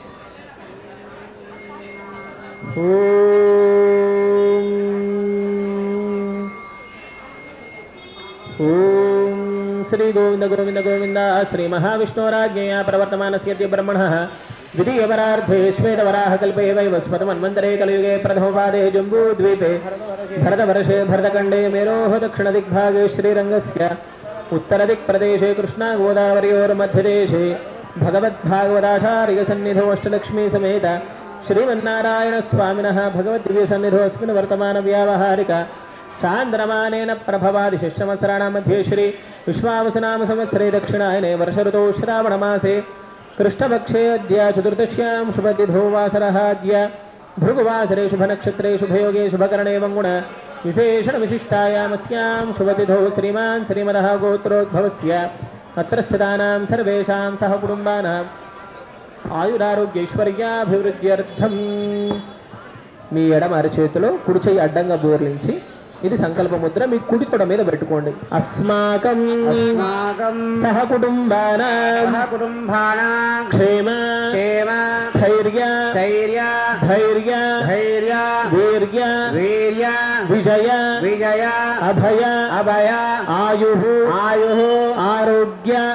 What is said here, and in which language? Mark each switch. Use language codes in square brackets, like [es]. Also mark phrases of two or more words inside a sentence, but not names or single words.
[sa] ఓం శ్రీ గోవింద గోవింద గోవింద. శ్రీ మహావిష్ణురాజ్ఞయా ప్రవర్తమానస్య బ్రహ్మణః ద్వితీయవరార్ధే శ్వేతవరాహకల్పే వైవస్వతమన్వంతరే కలియుగే ప్రథమపాదే జంబూద్वीपे भरतवर्षे भरतखण्डे मेरोः दक्षिणदिग्भागे श्रीरङ्गस्य उत्तरदिक्प्रदेशे कृष्णागोदावर्योर्मध्यदेशे भगवद्भागवताचार्यसन्निधौ अष्टलक्ष्मी समेत श्रीमन्नारायणस्वामिनः भगवद्दिव्यसन्निधौ अस्मिन् वर्तमानव्यावहारिक चान्द्रमानेन प्रभवादिशिष्यवत्सराणां मध्ये श्री विश्वावसुनाम संवत्सरे दक्षिणायने वर्षऋतौ श्रावणमासे कृष्णपक्षे अद्य चतुर्दश्यां शुभतिथौ वासरः अद्य भृगुवासरे शुभनक्षत्रे शुभयोगे शुभकरणे वङ्गुण विशेषणविशिष्टायामस्यां शुभतिथौ श्रीमान् श्रीमदः गोत्रोद्भवस्य अत्र स्थितानां सर्वेषां सहकुटुम्बानाम् ఆయురారోగ్యైశ్వర్యాభివృద్ధ్యర్థం. [te] మీ ఎడమ అరచేతిలో కుడి చెయ్యి అడ్డంగా బోర్లించి ఇది సంకల్ప ముద్ర మీ కుడి తొడ మీద పెట్టుకోండి. [sa] అస్మాకం సహకుటుంబానాం క్షేమ ధైర్య ధైర్య వీర్య విజయ అభయ ఆయు ఆరోగ్య